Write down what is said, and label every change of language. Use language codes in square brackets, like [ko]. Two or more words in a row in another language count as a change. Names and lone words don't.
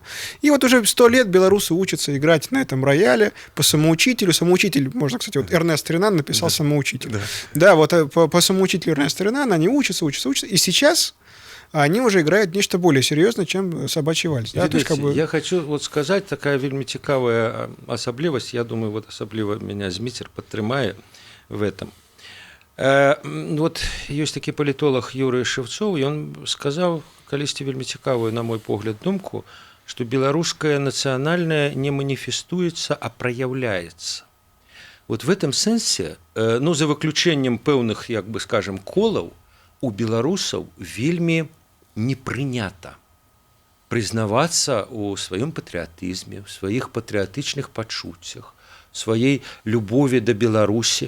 [ru] И вот уже 100 лет белорусы учатся играть на этом рояле по самоучителю. Самоучитель, можно, кстати, вот Эрнест Ренан написал «Самоучитель». Да, вот по самоучителю Эрнеста Ренана они учатся, и сейчас они уже играют нечто более серьезное, чем собачий вальс. Да? Видите, как бы... Я хочу вот сказать, [be] такая вельмі цікавая асаблівасць, я думаю, вот асабліва меня Зміцер падтрымае [ru] в этом. [be] Вот ёсць такі палітолог Юрый Шевцоў, ён сказаў калісьці вельмі цікавую, на мой погляд, думку, што беларускае нацыянальнае не маніфестуецца, а праяўляецца. Вот [ru] в этом [be] сэнсе, ну, за выключэннем пэўных, як бы скажем, колаў, у беларусаў вельмі не прынята прызнавацца ў сваём патрыятызме, ў сваіх патрыятычных пачуццях, сваёй любові да Беларусі.